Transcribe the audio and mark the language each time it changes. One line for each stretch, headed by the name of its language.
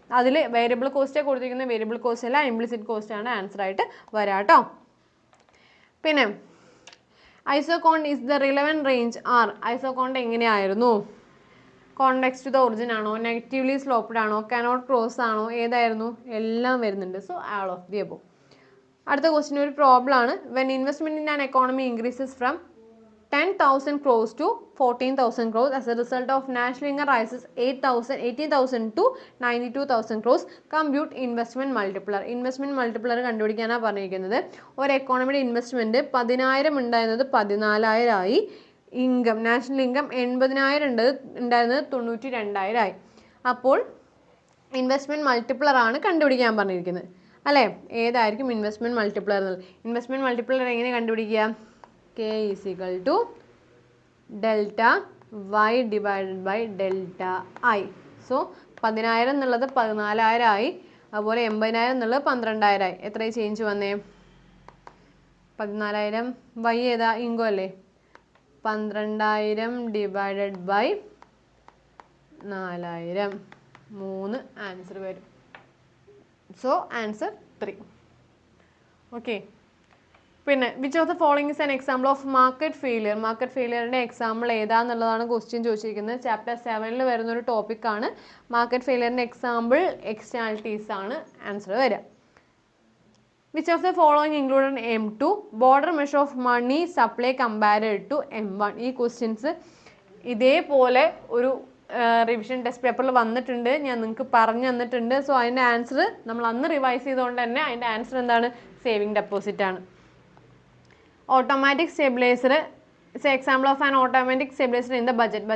Malayalam: അതിൽ variable cost കൊടുത്തിരിക്കുന്ന variable cost അല്ല, ഇംപ്ലിസിറ്റ് കോസ്റ്റ് ആണ് ആൻസർ ആയിട്ട് വരിക കേട്ടോ.
English: പിന്നെ isoquant is the relevant range are.
Malayalam: ഐസോകോണ്ട് എങ്ങനെയായിരുന്നു? കോൺവെക്സ് ടു ദ ഒറിജിൻ ആണോ, നെഗറ്റീവ്ലി സ്ലോപ്ഡ് ആണോ, കനോട്ട് ക്രോസ് ആണോ, ഏതായിരുന്നു? എല്ലാം വരുന്നുണ്ട്.
English: So all of the above.
Malayalam: അടുത്ത ക്വസ്റ്റ്യൻ ഒരു പ്രോബ്ലം ആണ്.
English: When investment in an economy increases from 10,000 crores to 14,000 crores as a result of national income rises 18,000 to 92,000 crores, compute investment multiplier.
Malayalam: Investment multiplier കണ്ടുപിടിക്കാനാണ് പറഞ്ഞിരിക്കുന്നത്. ഒരു എക്കോണമിയുടെ investment 10,000 ഉണ്ടായിരുന്നത് 14,000 ആയി. Income, national income 80,000 ഉണ്ടായിരുന്നത് 92,000 ആയി. അപ്പോൾ ഇൻവെസ്റ്റ്മെന്റ് മൾട്ടിപ്ലർ ആണ് കണ്ടുപിടിക്കാൻ പറഞ്ഞിരിക്കുന്നത് അല്ലേ? ഏതായിരിക്കും ഇൻവെസ്റ്റ്മെന്റ് മൾട്ടിപ്ലർ എന്നുള്ളത്? ഇൻവെസ്റ്റ്മെന്റ് മൾട്ടിപ്ലർ എങ്ങനെ കണ്ടുപിടിക്കുക?
English: K is equal to delta y divided by delta I.
Malayalam: So 10,000 എന്നുള്ളത് 14,000 ആയി. അതുപോലെ 80,000 എന്നുള്ളത് 12,000 ആയി. എത്ര ചേഞ്ച് വന്നേ? 14,000 y ഏതാ? ഇൻകം അല്ലേ? 12,000 ഡിവൈഡഡ് ബൈ 4,000 3 ആൻസർ വരും. So answer 3. ഓക്കെ.
English: പിന്നെ which of the following is an example of market failure.
Malayalam: Market ഫെയിലിയറിൻ്റെ example ഏതാന്നുള്ളതാണ് question ചോദിച്ചിരിക്കുന്നത്. ചാപ്റ്റർ 7 വരുന്നൊരു ടോപ്പിക്കാണ്. മാർക്കറ്റ് ഫെയിലിയറിൻ്റെ എക്സാമ്പിൾ എക്സ്റ്റേണാലിറ്റീസ് ആണ് ആൻസർ വരിക.
English: Which of the following included M2? Border measure of money supply compared to M1.
Malayalam: ഈ questions ഇതേപോലെ ഒരു revision test പേപ്പറിൽ വന്നിട്ടുണ്ട്, ഞാൻ നിങ്ങൾക്ക് പറഞ്ഞു തന്നിട്ടുണ്ട്. സോ അതിൻ്റെ ആൻസർ നമ്മൾ അന്ന് റിവൈസ് ചെയ്തുകൊണ്ട് തന്നെ അതിൻ്റെ ആൻസർ എന്താണ്? സേവിങ് ഡെപ്പോസിറ്റ് ആണ്.
English: Automatic stabiliser it's example of an automatic stabiliser in the budget.